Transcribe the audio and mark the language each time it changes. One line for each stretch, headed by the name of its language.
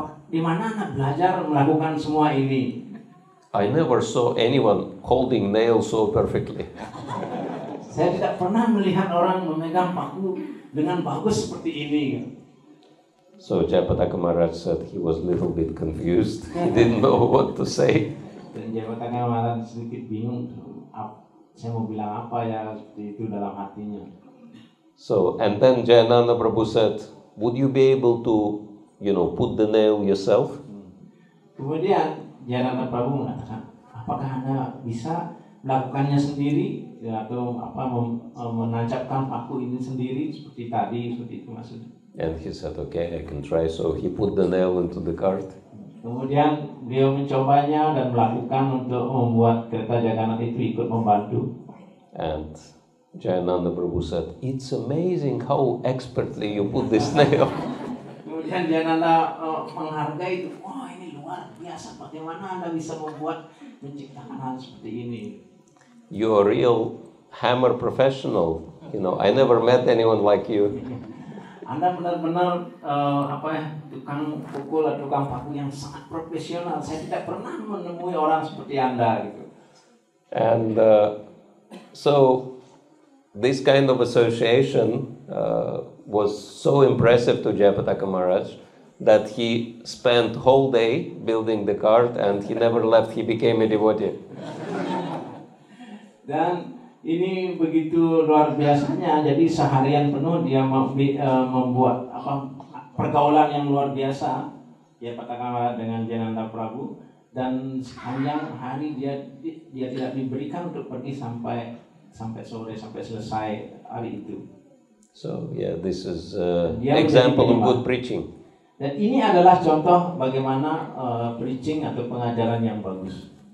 Indonesian: Di mana Anda belajar melakukan semua ini?
English: I never saw anyone holding nails so perfectly.
Indonesian: Saya tidak pernah melihat orang memegang paku dengan bagus seperti ini.
English: So Jayapataka Maharaj said he was a little bit confused. He didn't know what to say.
Indonesian: Dan Jayapataka Maharaj sedikit bingung, saya mau bilang apa ya, seperti itu dalam hatinya.
English: So, and then Jayananda Prabhu said, would you be able to, put the nail yourself?
Indonesian: Kemudian Jananda Prabu mengatakan, apakah Anda bisa melakukannya sendiri atau menancapkan paku ini sendiri seperti tadi, seperti itu maksudnya.
English: And he said, okay, I can try. So he put the nail into the cart.
Indonesian: Kemudian beliau mencobanya dan melakukan untuk membuat kereta Jagannath itu ikut membantu.
English: And Jayananda Prabhu said, it's amazing how expertly you put this nail.
Indonesian: Kemudian Jananda menghargai itu, wah ini luar biasa, bagaimana Anda bisa menciptakan hal seperti ini.
English: You're a real hammer professional. You know, I never met anyone like you.
Indonesian: Anda benar-benar tukang pukul atau tukang paku yang sangat profesional. Saya tidak pernah menemui orang seperti Anda gitu.
English: And so this kind of association was so impressive to Jayapataka Maharaj that he spent whole day building the cart and he never left. He became a devotee.
Indonesian: Dan ini begitu luar biasanya. Jadi seharian penuh dia membuat pergaulan yang luar biasa. Jayapataka Maharaj dengan Jananda Prabu, dan sepanjang hari dia tidak diberikan untuk pergi sampai sore, sampai selesai hari itu.
English: So yeah, this is example of good preaching.
Indonesian: Dan ini adalah contoh bagaimana preaching atau pengajaran yang bagus.